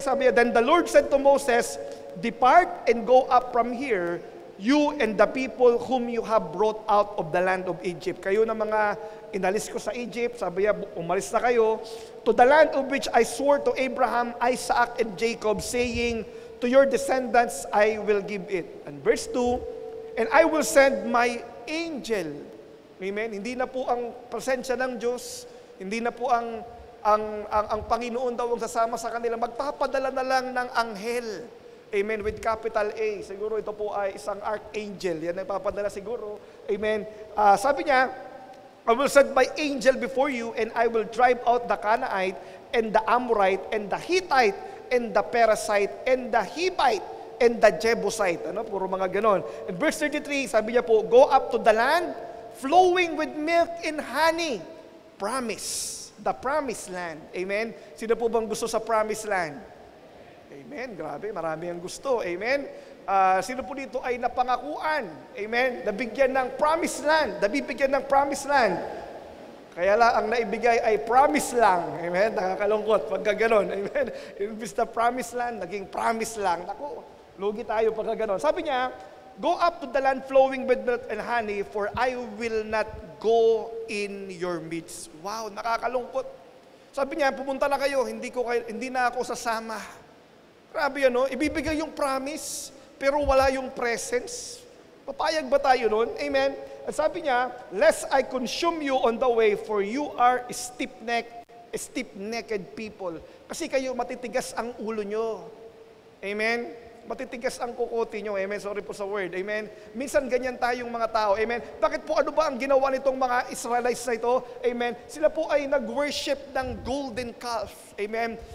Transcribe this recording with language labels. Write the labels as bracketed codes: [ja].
[en] Sabi niya, then the Lord said to Moses, depart and go up from here, you and the people whom you have brought out of the land of Egypt. [tl] Kayo na mga inalis ko sa Egypt, sabi niya, umalis na kayo, [en] to the land of which I swore to Abraham, Isaac, and Jacob, saying, to your descendants I will give it. And verse 2, and I will send my angel. Amen? [tl] Hindi na po ang presensya ng Diyos, hindi na po ang Panginoon daw ang sasama sa kanila. Magpapadala na lang ng anghel. Amen? [en] With capital A. [tl] Siguro ito po ay isang archangel. Yan ang papadala siguro. Amen? [en] Sabi niya, I will send my angel before you and I will drive out the Canaanite and the Amorite and the Hittite and the Perizzite, and the Hivite, and the Jebusite. [tl] Puro mga ganon. [en] In verse 33, [tl] sabi niya po, [en] go up to the land, flowing with milk and honey. Promise. The promised land. Amen? [tl] Sino po bang gusto sa [en] promised land? Amen? [tl] Grabe, marami ang gusto. Amen? Sino po dito ay napangakuan? Amen? Nabigyan ng promised land. Nabibigyan ng promised land. Kaya lang, ang naibigay ay promise lang. Amen? Nakakalungkot pagka ganon. Amen? Imbis na promise land, naging promise lang. Naku, lugi tayo pagka ganon. [en] Sabi niya, go up to the land flowing with milk and honey, for I will not go in your midst. [tl] Wow, nakakalungkot. Sabi niya, pumunta na kayo, hindi na ako sasama. Grabe yan, no? Ibibigay yung promise, pero wala yung presence. Papayag ba tayo nun? Amen? [en] At sabi niya, lest I consume you on the way, for you are stiff-necked people. [tl] Kasi kayo matitigas ang ulo nyo. Amen? Matitigas ang kukote nyo. Amen? Sorry po sa word. Amen? Minsan ganyan tayong mga tao. Amen? Bakit po ano ba ang ginawa nitong mga Israelites na ito? Amen? Sila po ay nag-worship ng golden calf. Amen?